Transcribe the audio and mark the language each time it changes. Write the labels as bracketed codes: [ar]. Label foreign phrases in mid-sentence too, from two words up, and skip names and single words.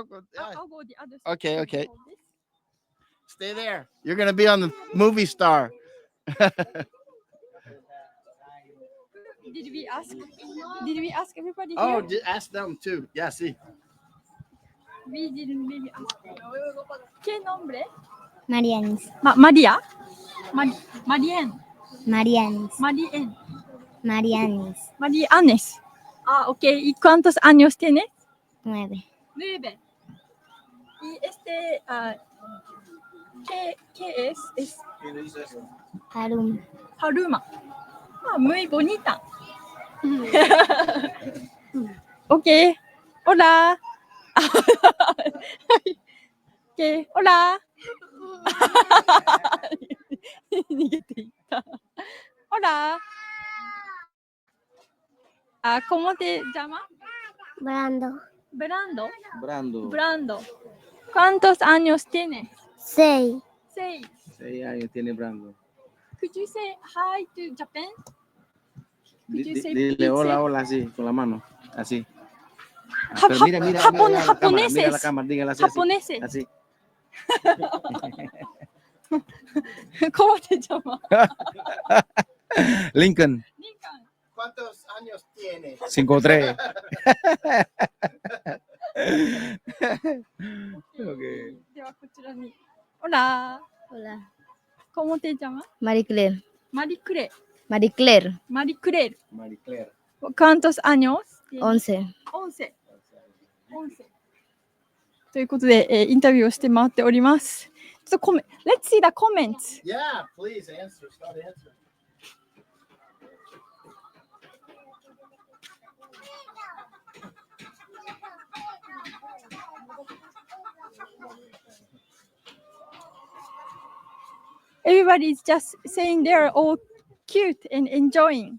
[en] I'll go the other side. Okay. Stay there. You're going to be on the movie star. Did we ask everybody here? Oh, ask them too. Yeah, see. We didn't maybe ask. [es] ¿Qué nombre? Marianis. María. Marien. Marianis. Marien. Marianis. Marianes. Ok. ¿Y cuántos años tiene? 9. 9. Y ¿qué es? Harum. Haruma. Muy bonita. Ok. Hola. Ok. Hola. [ja] 逃げていった。Hola. [es] ¿Cómo te llamas? Brando. Brando. ¿Cuántos años tienes? 6. 6. 6 años tiene Brando. [en] Could you say hi to Japan? Could you say [es] Dile hola así, con la mano. Así. Japoneses. Mira la cámara, dígale así. Japoneses. Así. ¿Cómo te llamas? Lincoln. ¿Cuántos años tiene? [en] 5'3". Okay. [ja] ではこちらに。 [es] Hola. ¿Cómo te llamas? Marie Claire. Marie Claire. Marie Claire. Marie Claire. Marie Claire. ¿Cuántos años? 11. 11。 [ja] ということで、インタビューをして回っております。 [en] ちょっと Let's see the comments. Yeah, please answer. Start answering. Everybody's just saying they're all cute and enjoying.